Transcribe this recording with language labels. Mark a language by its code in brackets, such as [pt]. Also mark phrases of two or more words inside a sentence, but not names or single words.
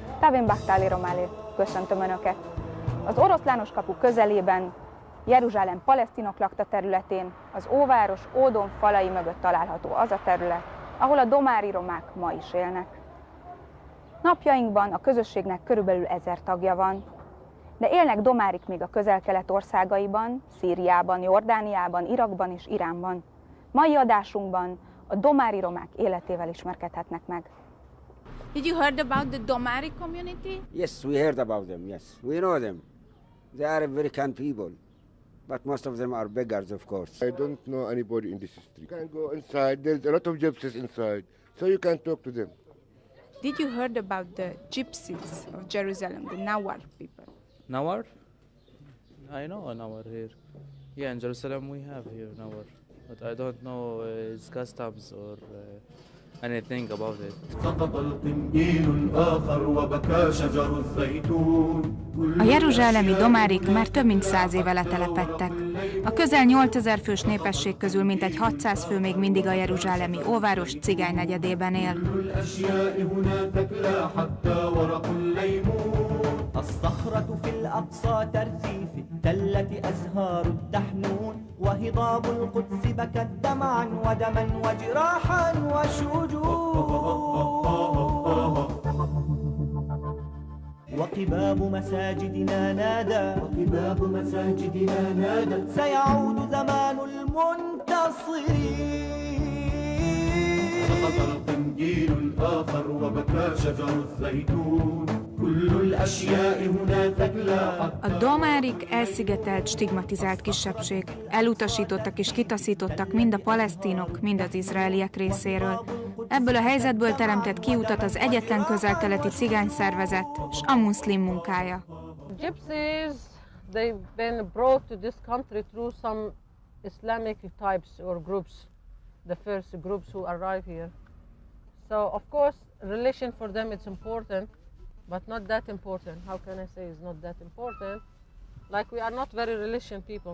[rom] Szlávén Baktáli Romálé, [hu] köszöntöm Önöket! Az oroszlános kapu közelében, Jeruzsálem palesztinok lakta területén, az óváros ódon falai mögött található az a terület, ahol a domári romák ma is élnek. Napjainkban a közösségnek körülbelül 1000 tagja van, de élnek domárik még a közel-kelet országaiban, Szíriában, Jordániában, Irakban és Iránban. Mai adásunkban a domári romák életével ismerkedhetnek meg. [en] Did you heard about the Domari community? Yes, we heard about them, yes. We know them. They are very kind people, but most of them are beggars, of course. I don't know anybody in this street. You can go inside, there's a lot of gypsies inside, so you can talk to them. Did you heard about the gypsies of Jerusalem, the Nawar people? Nawar? I know a Nawar here. Yeah, in Jerusalem we have here Nawar, but I don't know its customs or anything about it. [hu] A jeruzsálemi domárik már több mint 100 éve letelepedtek. A közel 8000 fős népesség közül mintegy 600 fő még mindig a jeruzsálemi óváros cigány negyedében él. [ar] الصخرة في الأقصى ترثي في التلة أزهار الدحنون وهضاب القدس بكت دمعا ودما وجراحا وشجون وقباب مساجدنا نادى سيعود زمان المنتصرين سقط القنديل الآخر وبكى شجر الزيتون. [hu] A domárik elszigetelt, stigmatizált kisebbség. Elutasítottak és kitaszítottak mind a palesztinok, mind az izraeliek részéről. Ebből a helyzetből teremtett kiutat az egyetlen közel-keleti cigány szervezet és a muszlim munkája. [en] Gypsies, they've been brought to this country through some Islamic types or groups, the first groups who arrive here. So of course, religion for them it's important. But not that important. How can I say it's not that important? Like we are not very religious people.